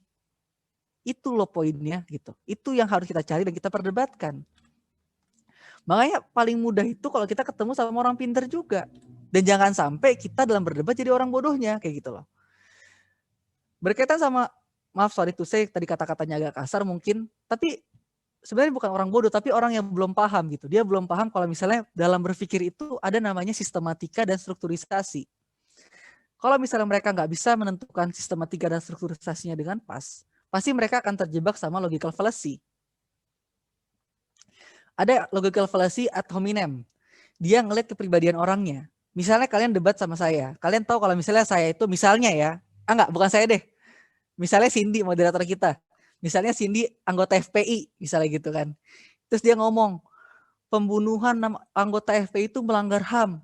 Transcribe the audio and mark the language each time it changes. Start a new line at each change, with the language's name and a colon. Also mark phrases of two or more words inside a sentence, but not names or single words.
Indonesian: Itu loh poinnya gitu. Itu yang harus kita cari dan kita perdebatkan. Makanya paling mudah itu kalau kita ketemu sama orang pinter juga. Dan jangan sampai kita dalam berdebat jadi orang bodohnya kayak gitu loh. Berkaitan sama maaf
English: sorry to say
Indonesian: tadi kata-katanya agak kasar mungkin, tapi sebenarnya bukan orang bodoh tapi orang yang belum paham gitu. Dia belum paham kalau misalnya dalam berpikir itu ada namanya sistematika dan strukturisasi. Kalau misalnya mereka nggak bisa menentukan sistematika dan strukturisasinya dengan pas, pasti mereka akan terjebak sama
English: logical fallacy.
Indonesian: Ada
English: logical fallacy
Latin: ad hominem.
Indonesian: Dia ngelihat kepribadian orangnya. Misalnya kalian debat sama saya, kalian tahu kalau misalnya saya itu misalnya ya, bukan saya deh. Misalnya Cindy, moderator kita. Misalnya Cindy, anggota FPI, misalnya gitu kan. Terus dia ngomong, pembunuhan anggota FPI itu melanggar HAM.